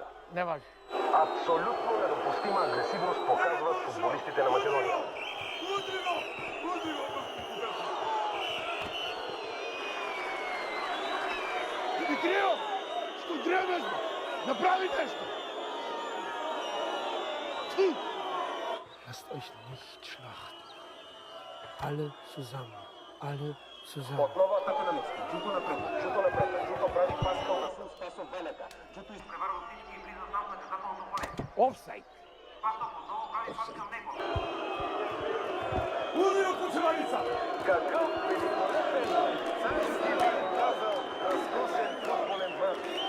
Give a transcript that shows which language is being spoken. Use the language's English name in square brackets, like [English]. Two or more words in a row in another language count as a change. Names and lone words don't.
[Bulgarian] Не важи. Абсолютно недопустима агресивност показват футболистите на Македония. Удри го! Димитрио! Що дребеш, бе? Направи нещо! [German] Lasst euch nicht schlachten. Alle zusammen. Alle zusammen. [Bulgarian] Отново атака на Мицки. Чуто напред. Чуто прави пас към Васил Спасов Велека. Чуто изпреварва всички и влиза там в наказателното поле. Офсайд! Спасов отново прави пас към него. Удри го, кучеваница! Какъв великолепен царски бих казал разкусен футболен мач.